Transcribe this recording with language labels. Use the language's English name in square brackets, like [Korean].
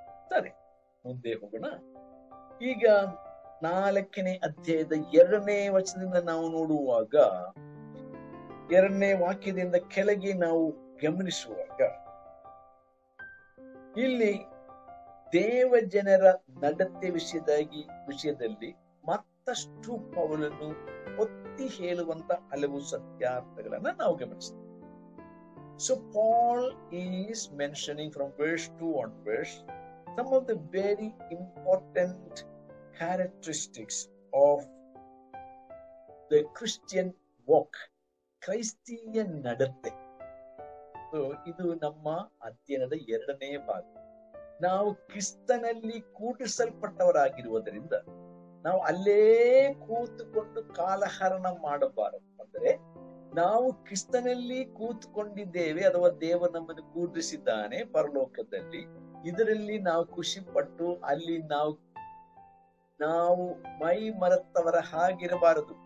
[Kannada] ಸರಿ, ಮುಂದೆ ಹೋಗೋಣ. ಈಗ 4ನೇ ಅಧ್ಯಾಯದ 2ನೇ ವಚನದಿಂದ ನಾವು ನೋಡುವಾಗ, 2ನೇ ವಾಕ್ಯದಿಂದ ಕೆಳಗೆ ನಾವು ಗಮನಿಸುವಾಗ, ಇಲ್ಲಿ ದೇವ ಜನರ ನಡತೆ ವಿಷಯದಲ್ಲಿ ಮತ್ತಷ್ಟು ಪೌಲನು ಒತ್ತಿ ಹೇಳುವಂತ ಹಲವು ಸತ್ಯಾರ್ಥಗಳನ್ನ ನಾವು ಗಮನಿಸ್ತೇವೆ. [English] So Paul is mentioning from verse 2 onwards some of the very important characteristics of the Christian walk, [Kannada] ಕ್ರೈಸ್ತೀಯ ನಡತೆ. ಇದು ನಮ್ಮ ಅಧ್ಯಯನದ 2ನೇ ಭಾಗ. ನಾವು ಕ್ರಿಸ್ತನಲ್ಲಿ ಕೂಡಿಸಲ್ಪಟ್ಟವರಾಗಿರುವುದರಿಂದ ನಾವು ಅಲ್ಲೇ ಕೂತುಕೊಂಡು ಕಾಲಹರಣ ಮಾಡಬಾರದು. ಅಂದರೆ ನಾವು ಕ್ರಿಸ್ತನಲ್ಲಿ ಕೂತ್ಕೊಂಡಿದ್ದೇವೆ, ಅಥವಾ ದೇವ ನಮ್ಮನ್ನು ಕೂಡಿಸಿದ್ದಾನೆ ಪರಲೋಕದಲ್ಲಿ, ಇದರಲ್ಲಿ ನಾವು ಖುಷಿ ಪಟ್ಟು ಅಲ್ಲಿ ನಾವು ಮೈ ಮರೆತವರ ಹಾಗಿರಬಾರದು.